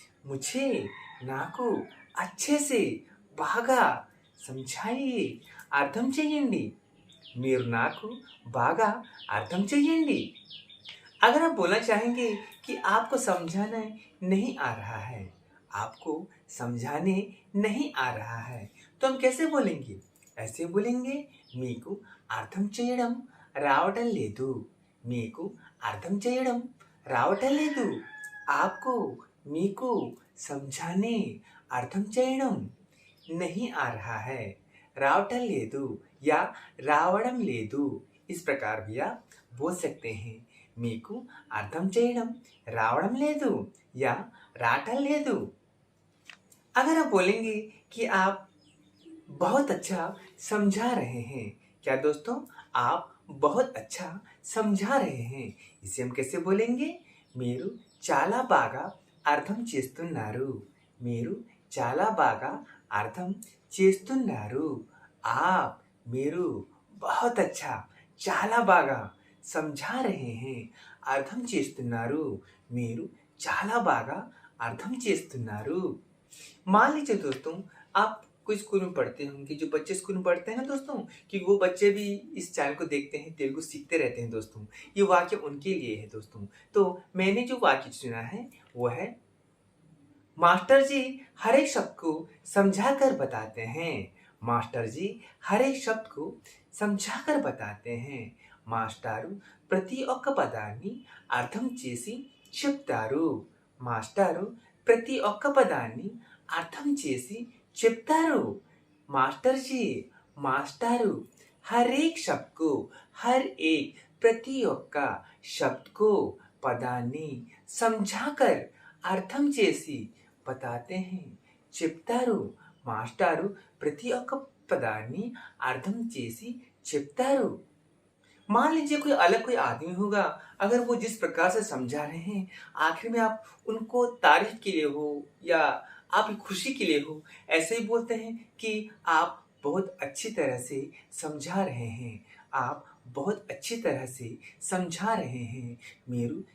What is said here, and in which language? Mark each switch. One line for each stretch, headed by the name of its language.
Hindi: मुझे
Telugu: నాకు
Hindi: अच्छे से
Telugu: బాగా
Hindi: समझाइए।
Telugu: అర్థం చెయ్యండి। మీరు నాకు బాగా అర్థం చెయ్యండి।
Hindi: अगर आप बोलना चाहेंगे कि आपको समझाना नहीं आ रहा है, आपको समझाने नहीं आ रहा है, तो हम कैसे बोलेंगे? ऐसे बोलेंगे
Telugu: మీకు అర్థం చేయడం రావటం లేదు। మీకు అర్థం చేయడం రావటం లేదు।
Hindi: आपको
Telugu: మీకు
Hindi: समझाने
Telugu: అర్థం చేయడం
Hindi: नहीं आ रहा है,
Telugu: రావటం లేదు
Hindi: या
Telugu: రావడం లేదు।
Hindi: इस प्रकार भी आप बोल सकते हैं।
Telugu: మీకు అర్థం చేయడం రావడం లేదు
Hindi: या
Telugu: రావటం లేదు।
Hindi: अगर आप बोलेंगे कि आप बहुत अच्छा समझा रहे हैं। क्या दोस्तों? आप बहुत अच्छा समझा रहे हैं। इसे हम कैसे बोलेंगे?
Telugu: మీరు చాలా బాగా అర్థం చేస్తున్నారు। మీరు చాలా బాగా అర్థం చేస్తున్నారు।
Hindi: आप
Telugu: మీరు
Hindi: बहुत अच्छा
Telugu: చాలా బాగా
Hindi: समझा रहे हैं।
Telugu: అర్థం చేస్తున్నారు। మీరు చాలా బాగా అర్థం చేస్తున్నారు।
Hindi: मान लीजिए दोस्तों, आप कोई स्कूल में पढ़ते होंगे, जो बच्चे स्कूल में पढ़ते हैं ना दोस्तों, कि वो बच्चे भी इस चैनल को देखते हैं, तेलुगु सीखते रहते हैं दोस्तों। ये वाक्य उनके लिए है दोस्तों। तो मैंने जो वाक्य चुना है वो है मास्टर जी हर एक शब्द को समझा कर बताते हैं। मास्टर जी हर एक शब्द को समझा कर बताते हैं।
Telugu: మాస్టారు ప్రతి ఒక్క పదాన్ని అర్థం చేసి చెప్తారు। మాస్టారు ప్రతి ఒక్క పదాన్ని అర్థం చేసి చెప్తారు।
Hindi: मास्टर जी
Telugu: మాస్టారు
Hindi: हर एक शब्द को हर एक
Telugu: ప్రతి ఒక్క
Hindi: शब्द को
Telugu: పదాన్ని
Hindi: समझाकर
Telugu: అర్థం చేసి
Hindi: बताते हैं।
Telugu: చెప్తారు। మాస్టారు ప్రతి ఒక్క పదాన్ని అర్థం చేసి చెప్తారు।
Hindi: मान लीजिए कोई अलग कोई आदमी होगा, अगर वो जिस प्रकार से समझा रहे हैं आखिर में आप उनको तारीफ के लिए हो या आपकी खुशी के लिए हो, ऐसे ही बोलते हैं कि आप बहुत अच्छी तरह से समझा रहे हैं। आप बहुत अच्छी तरह से समझा रहे हैं।
Telugu: మీరు